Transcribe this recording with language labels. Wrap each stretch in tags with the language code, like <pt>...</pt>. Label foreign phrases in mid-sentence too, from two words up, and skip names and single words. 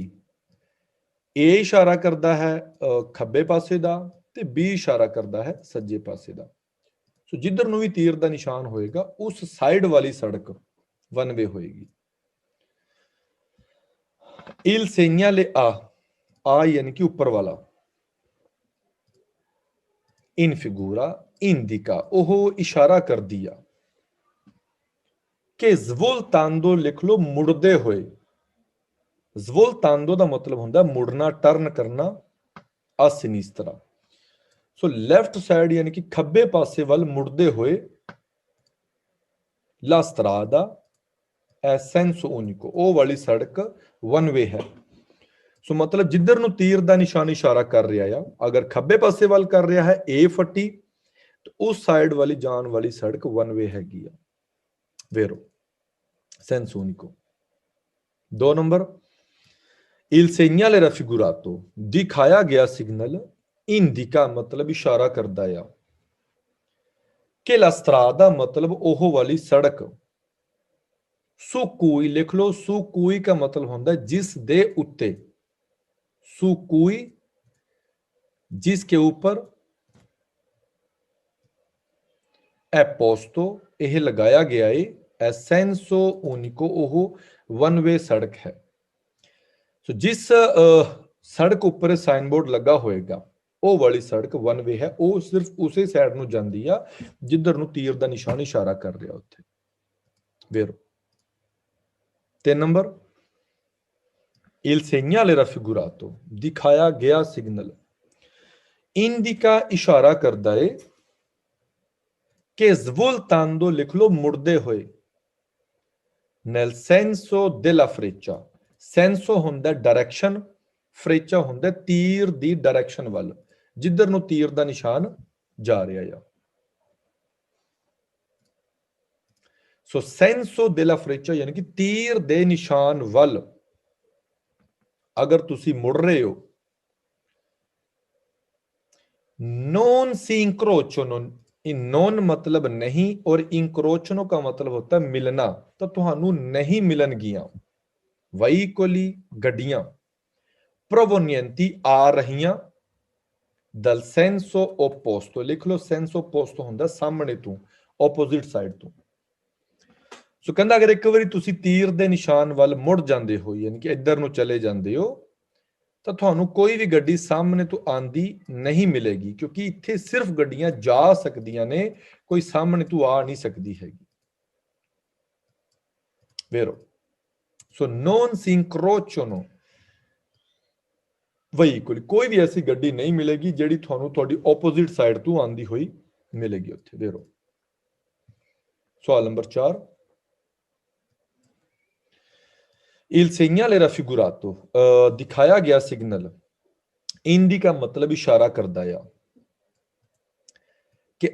<pa>A ਇਸ਼ਾਰਾ ਕਰਦਾ ਹੈ ਖੱਬੇ ਪਾਸੇ ਦਾ ਤੇ B ਇਸ਼ਾਰਾ ਕਰਦਾ ਹੈ ਸੱਜੇ ਪਾਸੇ ਦਾ। ਸੋ ਜਿੱਧਰ ਨੂੰ ਵੀ ਤੀਰ ਦਾ ਨਿਸ਼ਾਨ ਹੋਏਗਾ ਉਸ ਸਾਈਡ ਵਾਲੀ ਸੜਕ ਵਨ ਵੇ ਹੋਏਗੀ।</pa> <it>Il segnale A</it> <pa>ਯਾਨੀ ਕਿ ਉੱਪਰ ਵਾਲਾ,</pa> <it>in figura indica</it> <pa>ਉਹ ਇਸ਼ਾਰਾ ਕਰਦੀ ਆ ਕਿ svoltando ਲਿਖ ਲੋ ਮੁੜਦੇ ਹੋਏ। svoltando ਦਾ ਮਤਲਬ ਹੁੰਦਾ ਮੁੜਨਾ, ਟਰਨ ਕਰਨਾ,</pa> <it>a sinistra।</it> <pa>ਸੋ ਲੈਫਟ ਸਾਈਡ ਯਾਨੀ ਕਿ ਖੱਬੇ ਪਾਸੇ ਵੱਲ ਮੁੜਦੇ ਹੋਏ</pa> <it>la strada è senso unico,</it> <pa>ਉਹ ਵਾਲੀ ਸੜਕ ਵਨ ਵੇ ਹੈ। ਸੋ ਮਤਲਬ ਜਿੱਧਰ ਨੂੰ ਤੀਰ ਦਾ ਨਿਸ਼ਾਨ ਇਸ਼ਾਰਾ ਕਰ ਰਿਹਾ ਆ, ਅਗਰ ਖੱਬੇ ਪਾਸੇ ਵੱਲ ਕਰ ਰਿਹਾ ਹੈ A ਫੱਟੀ, ਤੇ ਉਸ ਸਾਈਡ ਵਾਲੀ ਜਾਣ ਵਾਲੀ ਸੜਕ ਵਨ ਵੇ ਹੈਗੀ ਆ,</pa> <it>vero senso unico.</it> <pa>2 ਨੰਬਰ,</pa> <it>il segnale raffigurato</it> <pa>ਦਿਖਾਇਆ ਗਿਆ ਸਿਗਨਲ indica ਮਤਲਬ ਇਸ਼ਾਰਾ ਕਰਦਾ ਆ ਕਿ</pa> <it>la strada</it> <pa>ਮਤਲਬ ਉਹ ਵਾਲੀ ਸੜਕ,</pa> <it>su cui</it> <pa>ਲਿਖ ਲੋ,</pa> <it>su cui</it> <pa>ਦਾ ਮਤਲਬ ਹੁੰਦਾ ਜਿਸ ਦੇ ਉੱਤੇ,</pa> <it>su cui</it> <hi>जिसके ऊपर,</hi> <it>è posto</it> <pa>ਇਹ ਲਗਾਇਆ ਗਿਆ ਏ,</pa> <it>è senso unico</it> <pa>ਉਹ ਵਨ ਵੇ ਸੜਕ ਹੈ। ਸੋ ਜਿਸ ਸੜਕ ਉੱਪਰ ਸਾਈਨ ਬੋਰਡ ਲੱਗਾ ਹੋਏਗਾ ਉਹ ਵਾਲੀ ਸੜਕ ਵਨ ਵੇ ਹੈ, ਉਹ ਸਿਰਫ ਉਸੇ ਸਾਈਡ ਨੂੰ ਜਾਂਦੀ ਆ ਜਿੱਧਰ ਨੂੰ ਤੀਰ ਦਾ ਨਿਸ਼ਾਨ ਇਸ਼ਾਰਾ ਕਰ ਰਿਹਾ ਉੱਥੇ, ਵੇਰੋ। 3 ਨੰਬਰ,</pa> <it>il segnale raffigurato</it> <pa>ਦਿਖਾਇਆ ਗਿਆ ਸਿਗਨਲ indica ਇਸ਼ਾਰਾ ਕਰਦਾ ਏ ਕਿ svoltando ਲਿਖ ਲੋ ਮੁੜਦੇ ਹੋਏ,</pa> <it>nel senso della freccia।</it> <pa>senso ਹੁੰਦਾ ਡਾਇਰੈਕਸ਼ਨ, ਫਰੇਚਾ ਹੁੰਦਾ ਤੀਰ ਦੀ ਡਾਇਰੈਕਸ਼ਨ ਵੱਲ, ਜਿੱਧਰ ਨੂੰ ਤੀਰ ਦਾ ਨਿਸ਼ਾਨ ਜਾ ਰਿਹਾ ਆ। ਸੋ</pa> <it>senso della freccia</it> <pa>ਯਾਨੀ ਕਿ ਤੀਰ ਦੇ ਨਿਸ਼ਾਨ ਵੱਲ ਅਗਰ ਤੁਸੀਂ ਮੁੜ ਰਹੇ ਹੋ।</pa> <it>non si incrociano,</it> <hi>non मतलब नहीं और incrociano का मतलब होता है मिलना, तो ਤੁਹਾਨੂੰ नहीं ਮਿਲਣਗੀਆਂ।</hi> <pa>veicoli ਗੱਡੀਆਂ, provenienti ਆ ਰਹੀਆਂ,</pa> <it>dal senso opposto</it> <pa>ਲਿਖ ਲਓ,</pa> <it>senso opposto</it> <pa>ਹੁੰਦਾ ਸਾਹਮਣੇ ਤੋਂ,</pa> <en>opposite side</en> <pa>ਤੋਂ। ਸੋ ਕਹਿੰਦਾ ਅਗਰ ਇੱਕ ਵਾਰੀ ਤੁਸੀਂ ਤੀਰ ਦੇ ਨਿਸ਼ਾਨ ਵੱਲ ਮੁੜ ਜਾਂਦੇ ਹੋ, ਯਾਨੀ ਕਿ ਇੱਧਰ ਨੂੰ ਚਲੇ ਜਾਂਦੇ ਹੋ, ਤਾਂ ਤੁਹਾਨੂੰ ਕੋਈ ਵੀ ਗੱਡੀ ਸਾਹਮਣੇ ਤੋਂ ਆਂਦੀ ਨਹੀਂ ਮਿਲੇਗੀ, ਕਿਉਂਕਿ ਇੱਥੇ ਸਿਰਫ ਗੱਡੀਆਂ ਜਾ ਸਕਦੀਆਂ ਨੇ, ਕੋਈ ਸਾਹਮਣੇ ਤੋਂ ਆ ਨਹੀਂ ਸਕਦੀ ਹੈਗੀ।</pa> <it>vero? ਸੋ non si incrociano veicoli,</it> <pa>ਕੋਈ ਵੀ ਐਸੀ ਗੱਡੀ ਨਹੀਂ ਮਿਲੇਗੀ ਜਿਹੜੀ ਤੁਹਾਨੂੰ ਤੁਹਾਡੀ ਆਪੋਜ਼ਿਟ ਸਾਈਡ ਤੋਂ ਆਂਦੀ ਹੋਈ ਮਿਲੇਗੀ ਉੱਥੇ। vero? ਸਵਾਲ ਨੰਬਰ 4,</pa> <it>il segnale raffigurato,</it> <pa>ਦਿਖਾਇਆ ਗਿਆ ਸਿਗਨਲ, indica ਮਤਲਬ ਇਸ਼ਾਰਾ ਕਰਦਾ ਆ ਕਿ</pa>